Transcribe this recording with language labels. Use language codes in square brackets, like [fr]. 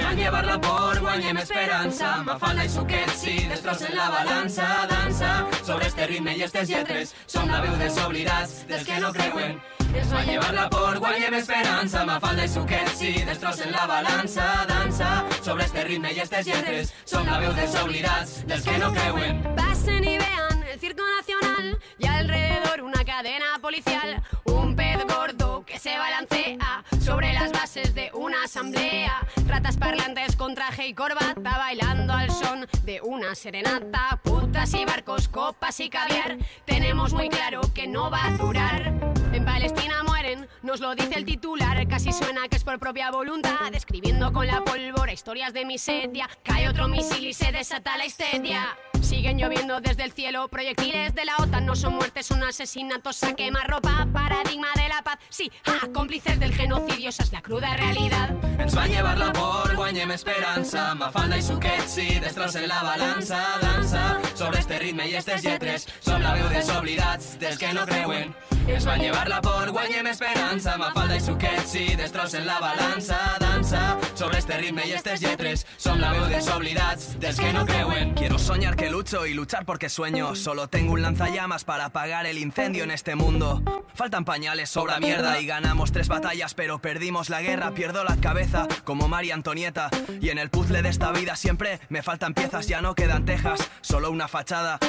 [ca] Van llevar la por, guanyem esperança, Mafalda i Suquet, si destrossen la balança, dansa sobre este ritme i estes lletres, som la veu dels oblidats, dels que no creuen. Es va llevar la por, guanyem esperança, Mafalda i Suquet, si destrossen la balança, dansa sobre este ritme i estes lletres, som la veu dels oblidats, dels que no creuen. [es] Passen i vean el Circo Nacional i alrededor una cadena policial, un pez gordo que se balancea sobre las bases de una asamblea, ratas parlantes con traje y corbata bailando al son de una serenata, putas y barcos, copas y caviar, tenemos muy claro que no va a durar. En Palestina mueren, nos lo dice el titular, casi suena que es por propia voluntad, describiendo con la pólvora historias de miseria, cae otro misil y se desata la histeria. Siguen lloviendo desde el cielo proyectiles de la OTAN, no son muertes, son asesinatos a quemarropa, paradigma de la paz, sí, ah, cómplices del genocidio, esa es la cruda realidad. [ca] Ens va llevar la por, guanyem esperança, Mafalda i Suquet, si destrossen la balança, dansa sobre este ritme i estes lletres, som la veu dels oblidats, dels que no creuen. Ens va llevar la por, guanyem esperança, Mafalda i Suquet, si destrossen la balança, dansa sobre este ritme i estes lletres, som la veu dels oblidats, dels que no creuen. [es] Quiero soñar que lucho y luchar porque sueño, solo tengo un lanzallamas para apagar el incendio en este mundo. Faltan pañales, sobra mierda y ganamos tres batallas, pero perdimos la guerra, pierdo la cabeza como María Antonieta. Y en el puzzle de esta vida siempre me faltan piezas, ya no quedan tejas, solo una fachada.